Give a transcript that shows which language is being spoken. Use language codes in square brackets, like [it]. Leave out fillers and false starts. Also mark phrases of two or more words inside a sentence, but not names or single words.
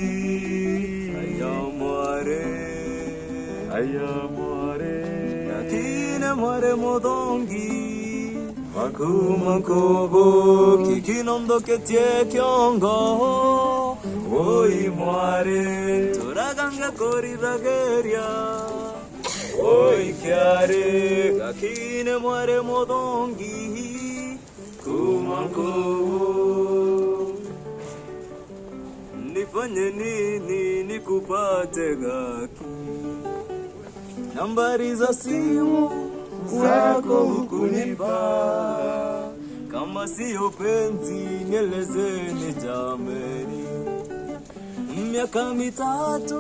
[kuj] Ayamare Yakine mware modongi Makuma kobo Kikinondo ketie kiongo Oi mware Toraganga kori rageria Oi chiare Kakine mware modongi [sw] Kumanko Nifanye nini nikupate gaki Nambari za simu zako hukunipa Kama siyo penzi nielezeni jameni Miaka mitatu